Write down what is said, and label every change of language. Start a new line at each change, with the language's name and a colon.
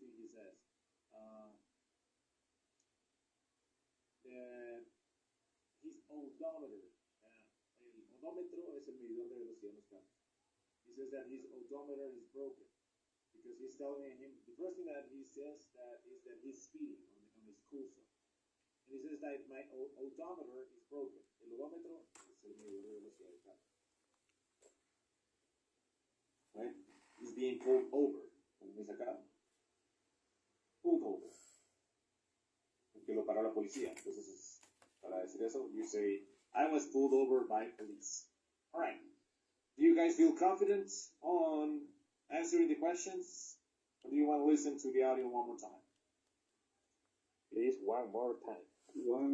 English: says, uh, the, his odometer.
Spanish: El odómetro es el medidor de velocidad en los carros.
English: He says that his odometer is broken because he's telling him the first thing that he says that is that he's speeding on his school zone. And he says that my odometer is broken.
Spanish: El odómetro es el medidor de velocidad del carro.
English: Right? He's being pulled over.
Spanish: Como dice acá.
English: Pulled over.
Spanish: Porque lo paró la policía. Entonces, para decir eso,
English: you say, I was pulled over by police. Alright. Do you guys feel confident on answering the questions? Or do you want to listen to the audio one more time? Please, one more time. One